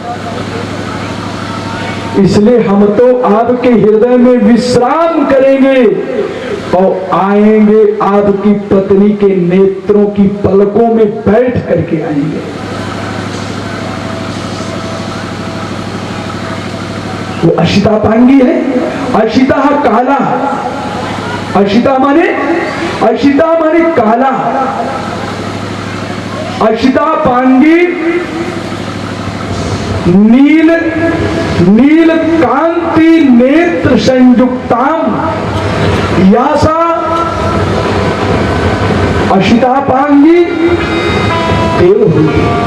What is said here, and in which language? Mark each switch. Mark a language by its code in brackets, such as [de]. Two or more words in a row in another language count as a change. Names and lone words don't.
[hi] इसलिए हम तो आपके हृदय में विश्राम करेंगे और आएंगे आपकी पत्नी के नेत्रों की पलकों में बैठ करके आएंगे। वो अशिता पांगी है। अशिता काला, अशिता माने काला, [sa] अशिता पांगी नील कांति नेत्र संयुक्ताम यासा अशिता पांगी देवहूति।